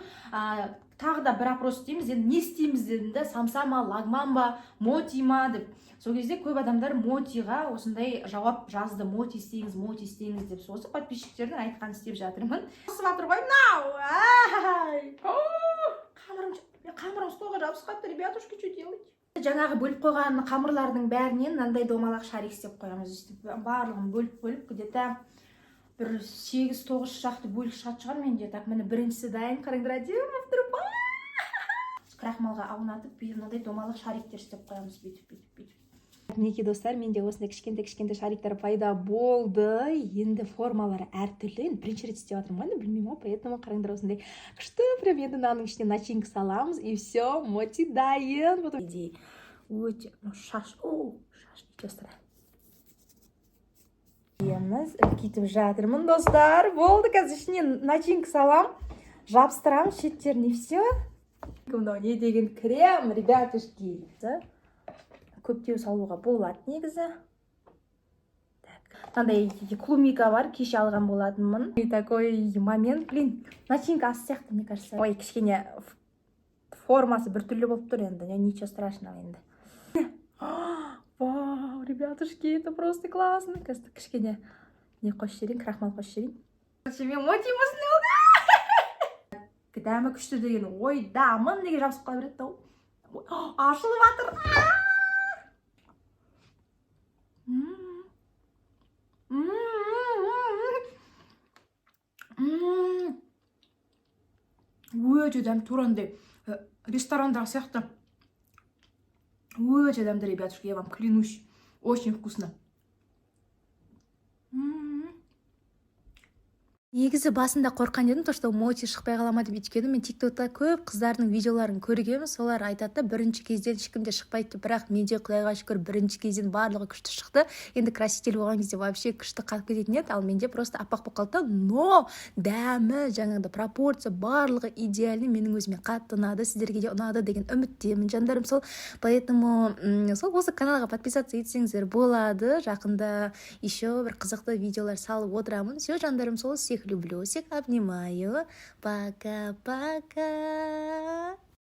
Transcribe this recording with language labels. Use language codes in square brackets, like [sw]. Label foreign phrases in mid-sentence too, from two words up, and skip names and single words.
[kk] Тағы да бір опрос істейміз, енді не істейміз дедім да, самса ма, лагман ба, моти ма деп. Сол кезде көп адамдар мотиға осындай жауап жазды, моти істейіңіз деп. Сосы подписчиктердің айтқан істеп жатырмын. Қысып жатыр ғой, қамырым столға жабысып қапты, [ru] ребятушки, что делать? [kk] Жаңағы бөліп қойған қамырлардың бәрінен мынандай домалақ шарик істеп қоямыз. Барлығын бөліп, где-то бір 8-9 шақты бөлік шығады шығар менде. Так, міне біріншісі дайын, қараңдар, әдемі тұрып. Крахмалға аунатып, мынандай домалақ шариктер істеп қоямыз, бүйтіп. Мінекей достар, менде осындай кішкентай шариктер пайда болды. Енді формалары әртүрлі. Енді бірінші рет істеп жатырмын, білмеймін, поэтому қараңдар осындай күшті. Прям енді мынаның ішіне начинка саламыз, [ru] и все, [kk] моти дайын. Идея өте, шаш, [ru] ничего страшного. [kk] Кетіп жатырмын, достар. Болды, қазір ішіне начинка салам, жабыстырам шеттеріне, все. Мынау не деген крем, ребятушки. Көптеу салуға болады негізі. Мынандай клубника бар, кеше алған болатынмын. [ru] И такой момент, [kk] начинка ас сияқты, [ru] мне кажется. [kk] Ой, кішкене формасы біртүрлі болып тұр енді, [ru] ничего страшного енді. Вау, ребятушки, это просто классно. [kk] Кішкене не қосып жіберейін, крахмал қосып жіберейін. Мен моти осындай болды. Дәмі күшті деген ойдамын, неге жабысып қала береді, ашылып жатыр. Өте дәм, тура андай ресторандағы сияқты. Өте дәмді, [ru] ребятушки, я вам клянусь. Очень вкусно. [kk] Негізі басында қорқан едім, [ru] то что [kk] моти шықпай қалама деп, өйткені мен тиктокта көп қыздардың видеоларын көргенмін, солар айтады бірінші кезден ешкімде шықпайды деп, бірақ менде құдайға шүкір бірінші кезден барлығы күшті шықты. Енді краситель болған кезде вообще күшті қатып кететін еді, ал менде просто аппақ болып қалды, но дәмі, жаңағыда пропорция барлығы идеальный, менің өзіме қатты ұнады, сіздерге де ұнады деген үміттемін, жандарым. Сол поэтому сол осы каналға подписаться етсеңіздер болады, жақында еще бір қызықты видеолар салып отырамын. Все, жандарым, сол, [ru] всех люблю, всех обнимаю. Пока-пока.